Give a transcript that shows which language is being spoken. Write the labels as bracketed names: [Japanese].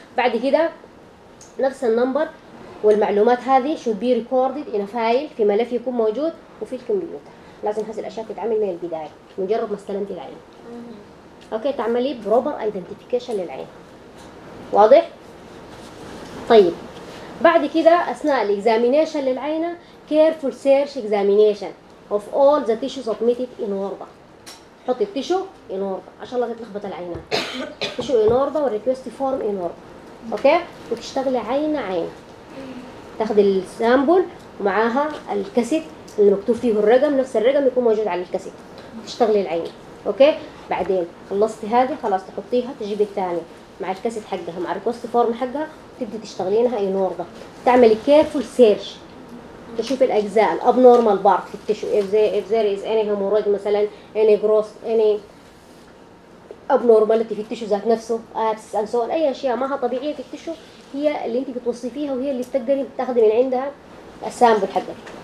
[Arabic] بعد كده نفس النمبر والمعلومات هذه [English] should be recorded in a file [Arabic] في ملف يكون موجود وفي الكمبيوتر. لازم هذه الأشياء تتعمل من البداية مجرد ما استلمتي العين. أوكي؟ تعملي [English] proper identification [Arabic] للعين. واضح؟ طيب. بعد كده أثناء الإكزامينيشن للعينة [English] careful search examination of all the tissues submitted in order. [Arabic] حطي التيشو [English] in order [Arabic] عشان لا تتلخبط العينة. [English] Tissue in order والrequest form in order. [Arabic] أوكي؟ وتشتغل عين عين. تاخذ السامبل ومعاها الكاسيت اللي مكتوب فيه الرقم، نفس الرقم يكون موجود على الكاسيت، تشتغلي العين. اوكي؟ بعدين خلصتي هذه خلاص تحطيها تجيبي الثانيه مع الكاسيت حقها مع الريكوست فورم حقها تبدي تشتغلينها اي نورضة، تعملي كيرفول سيرش تشوف الاجزاء الاب نورمال بارت في التشو [English] if there is any hemorrhage مثلا any gross any abnormality [Arabic] في التشو ذات نفسه ابس اند سول، اي اشياء ماها طبيعيه في التشو هي اللي انت بتوصفيها وهي اللي بتقدري تاخدي من عندها السامبل حقك.